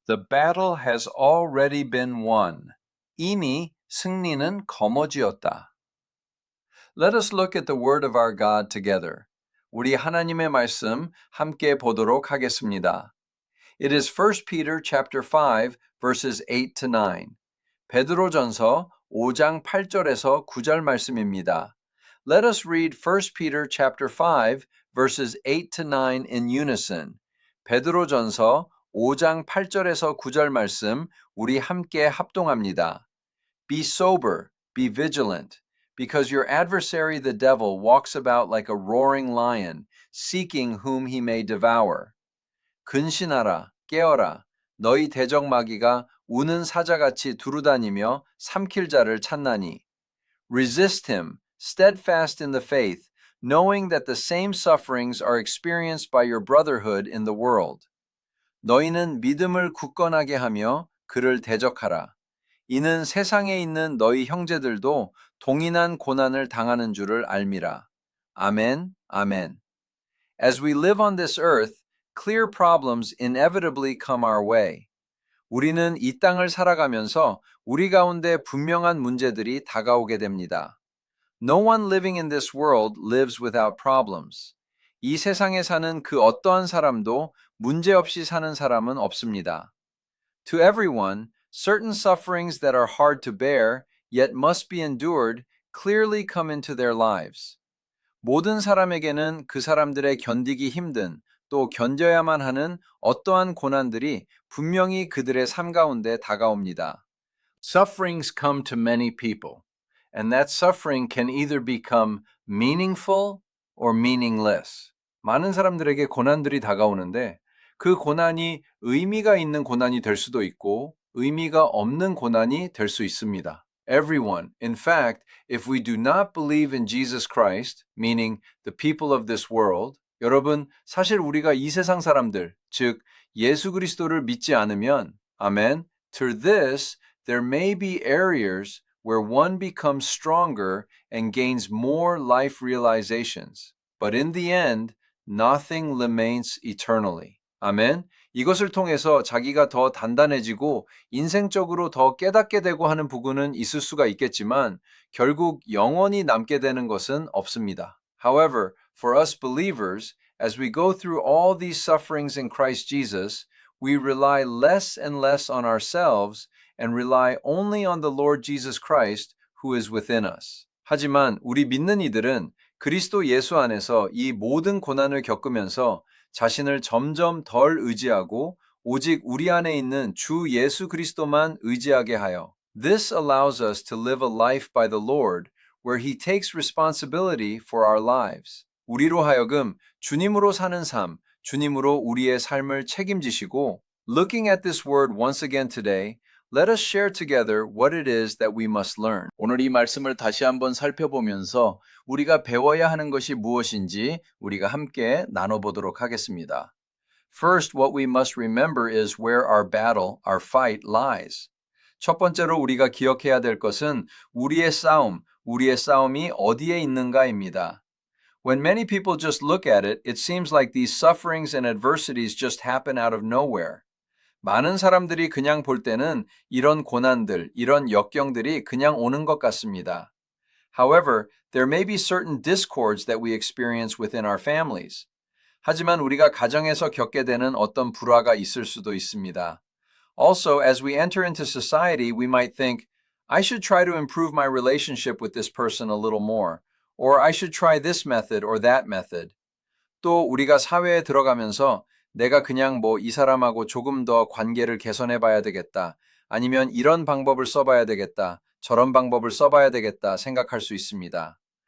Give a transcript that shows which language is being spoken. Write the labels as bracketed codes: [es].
[en] The battle has already been won. [ko] 이미 승리는 거머쥐었다. [en] Let us look at the word of our God together. [ko] 우리 하나님의 말씀 함께 보도록 하겠습니다. [en] It is 1 Peter chapter 5 verses 8 to 9. [ko] 베드로전서 5장 8절에서 9절 말씀입니다. [en] Let us read 1 Peter chapter 5 verses 8 to 9 in unison. [ko] 베드로전서 5장 8절에서 9절 말씀 우리 함께 합동합니다. [en] Be sober, be vigilant, because your adversary the devil walks about like a roaring lion, seeking whom he may devour. [ko] 근신하라, 깨어라, 너희 대적 마귀가 우는 사자같이 두루다니며 삼킬 자를 찾나니. [en] Resist him, steadfast in the faith, knowing that the same sufferings are experienced by your brotherhood in the world. [ko] 너희는 믿음을 굳건하게 하며 그를 대적하라. 이는 세상에 있는 너희 형제들도 동일한 고난을 당하는 줄을 알미라. 아멘, 아멘. [en] As we live on this earth, clear problems inevitably come our way. [ko] 우리는 이 땅을 살아가면서 우리 가운데 분명한 문제들이 다가오게 됩니다. [en] No one living in this world lives without problems. [ko] 이 세상에 사는 그 어떠한 사람도 문제 없이 사는 사람은 없습니다. [en] To everyone, certain sufferings that are hard to bear, yet must be endured, clearly come into their lives. [ko] 모든 사람에게는 그 사람들의 견디기 힘든 또 견뎌야만 하는 어떠한 고난들이 분명히 그들의 삶 가운데 다가옵니다. [en] Sufferings come to many people, and that suffering can either become meaningful or meaningless. [ko] 많은 사람들에게 고난들이 다가오는데 그 고난이 의미가 있는 고난이 될 수도 있고 의미가 없는 고난이 될 수 있습니다. [en] Everyone, in fact, if we do not believe in Jesus Christ, meaning the people of this world, [ko] 여러분, 사실 우리가 이 세상 사람들, 즉 예수 그리스도를 믿지 않으면, 아멘, [en] to this there may be areas where one becomes stronger and gains more life realizations. But in the end, nothing remains eternally. [ko] 아멘. 이것을 통해서 자기가 더 단단해지고 인생적으로 더 깨닫게 되고 하는 부분은 있을 수가 있겠지만 결국 영원히 남게 되는 것은 없습니다. [en] However, for us believers, as we go through all these sufferings in Christ Jesus, we rely less and less on ourselves and rely only on the Lord Jesus Christ who is within us. [ko] 하지만 우리 믿는 이들은 그리스도 예수 안에서 이 모든 고난을 겪으면서 자신을 점점 덜 의지하고 오직 우리 안에 있는 주 예수 그리스도만 의지하게 하여 [en] This allows us to live a life by the Lord where He takes responsibility for our lives. [ko] 우리로 하여금 주님으로 사는 삶, 주님으로 우리의 삶을 책임지시고 [en] Looking at this word once again today, let us share together what it is that we must learn. [ko] 오늘 이 말씀을 다시 한번 살펴보면서 우리가 배워야 하는 것이 무엇인지 우리가 함께 나눠보도록 하겠습니다. [en] First, what we must remember is where our battle, our fight lies. [ko] 첫 번째로 우리가 기억해야 될 것은 우리의 싸움이 어디에 있는가입니다. [en] When many people just look at it, it seems like these sufferings and adversities just happen out of nowhere. [ko] 많은 사람들이 그냥 볼 때는 이런 고난들, 이런 역경들이 그냥 오는 것 같습니다. [en] However, there may be certain discords that we experience within our families. [ko] 하지만 우리가 가정에서 겪게 되는 어떤 불화가 있을 수도 있습니다. [en] Also, as we enter into society, we might think, I should try to improve my relationship with this person a little more, or I should try this method or that method. [ko] 또 우리가 사회에 들어가면서 내가 그냥 이 사람하고 조금 더 관계를 개선해 봐야 되겠다. 아니면 이런 방법을 써봐야 되겠다. 저런 방법을 써봐야 되겠다 생각할 수 있습니다.